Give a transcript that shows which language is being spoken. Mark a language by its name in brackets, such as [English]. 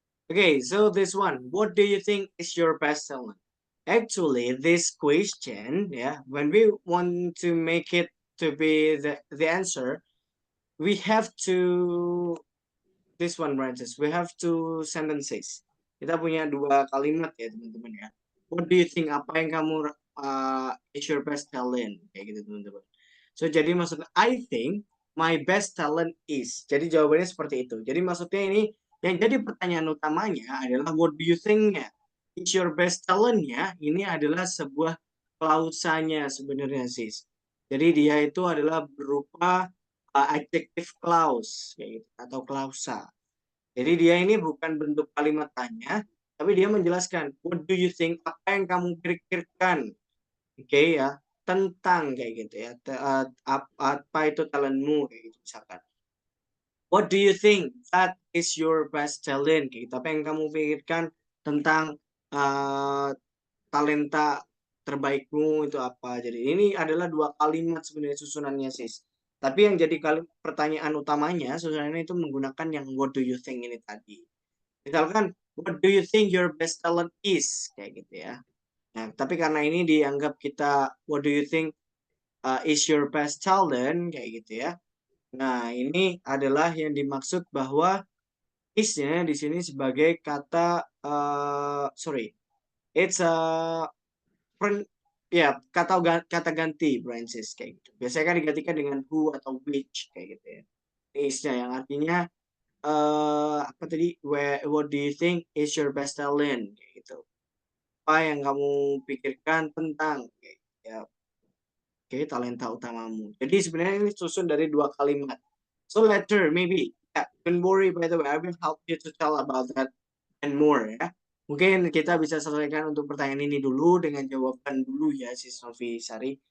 [English] okay, so this one, what do you think is your best talent? Actually, this question, yeah, when we want to make it to be the answer, we have to, this one, Francis, we have two sentences. [Indonesian] Kita punya dua kalimat ya, teman-teman ya. [English] What do you think? [Indonesian] Apa yang kamu [English] is your best talent? [Indonesian] Kayak gitu, teman-teman. [English] So, [Indonesian] jadi maksudnya, [English] I think my best talent is. [Indonesian] Jadi jawabannya seperti itu. Jadi maksudnya ini, yang jadi pertanyaan utamanya adalah [English] what do you think- [Indonesian] nya? [English] Is your best talent- [Indonesian] nya, ini adalah sebuah klausanya sebenarnya, sis. Jadi dia itu adalah berupa adjective clause, kayak gitu, atau klausa. Jadi dia ini bukan bentuk kalimat tanya, tapi dia menjelaskan, [English] what do you think? [Indonesian] Apa yang kamu pikirkan? Oke ya, tentang kayak gitu ya. Apa itu talentmu kayak gitu misalkan. [English] What do you think that is your best talent? [Indonesian] Kayak gitu. Apa yang kamu pikirkan tentang talenta terbaikmu itu apa? Jadi ini adalah dua kalimat sebenarnya susunannya, sis. Tapi yang jadi pertanyaan utamanya susunannya itu menggunakan yang what do you think ini tadi. Misalkan, [English] what do you think your best talent is? [Indonesian] Kayak gitu ya. Nah, tapi karena ini dianggap kita, [English] what do you think is your best talent? [Indonesian] Kayak gitu ya. Nah, ini adalah yang dimaksud bahwa is-nya di sini sebagai kata, [English] sorry, it's a, [Indonesian] ya, kata ganti, Francis, kayak gitu. Biasanya kan digantikan dengan who atau which, kayak gitu ya. Is-nya yang artinya, apa tadi, [English] what do you think is your best talent [Indonesian] kayak gitu, apa yang kamu pikirkan tentang kayak gitu ya, oke, talenta utamamu. Jadi sebenarnya ini susun dari dua kalimat. [English] So later maybe, yeah, don't worry, by the way, I will help you to tell about that and more ya. [Indonesian] Mungkin kita bisa selesaikan untuk pertanyaan ini dulu dengan jawaban dulu ya, si Sofi Sari.